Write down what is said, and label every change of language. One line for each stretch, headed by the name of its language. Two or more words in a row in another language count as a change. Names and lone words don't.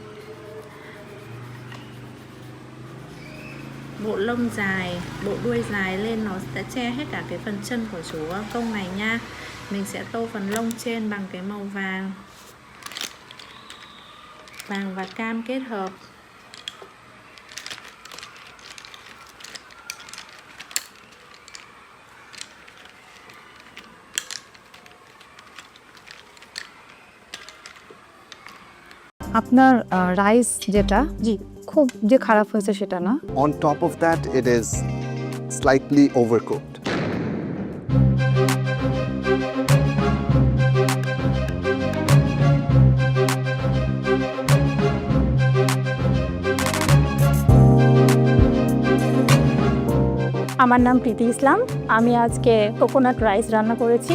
Vietnamese: Bộ lông dài, bộ đuôi dài lên nó sẽ che hết cả cái phần chân của chú công này nha. Mình sẽ tô phần lông trên bằng cái màu vàng. Vàng và cam kết hợp.
Bangla: আপনার রাইস যেটা জি খুব যে খারাপ হয়েছে সেটা না
English: On top of that, it is slightly overcooked.
Bangla: আমার নাম প্রীতি ইসলাম। আমি আজকে কোকোনাট রাইস রান্না করেছি।